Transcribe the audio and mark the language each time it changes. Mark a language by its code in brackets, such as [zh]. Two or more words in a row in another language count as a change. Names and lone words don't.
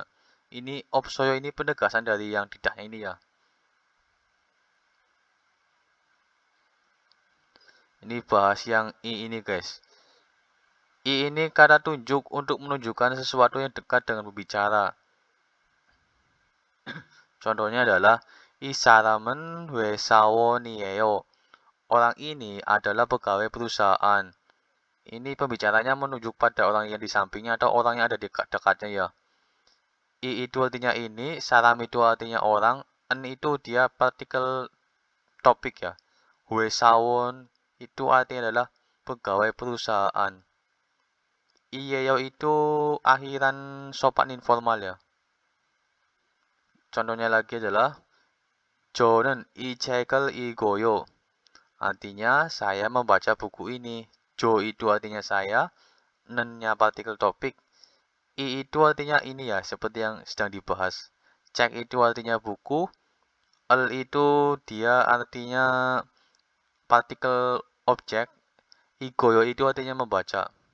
[id] Ini opsoyo ini penegasan dari yang tidaknya ini ya. Ini bahas yang I ini guys. I ini kata tunjuk untuk menunjukkan sesuatu yang dekat dengan berbicara. Contohnya adalah [ko] 이 사람은 회사원이에요. [id] Orang ini adalah pegawai perusahaan. Ini pembicaranya menunjuk pada orang yang di sampingnya atau orang yang ada di dekatnya ya. I itu artinya ini, salam itu artinya orang, en itu dia partikel topik ya. Huesawon itu artinya adalah pegawai perusahaan. Iyeyo itu akhiran sopan informal ya. Contohnya lagi adalah [ko] 저는 이 책을 읽어요. [id] Artinya saya membaca buku ini. Jo itu artinya saya, nennya partikel topik, I itu artinya ini ya, seperti yang sedang dibahas. Cek itu artinya buku, el itu dia artinya partikel objek, igoyo itu artinya membaca.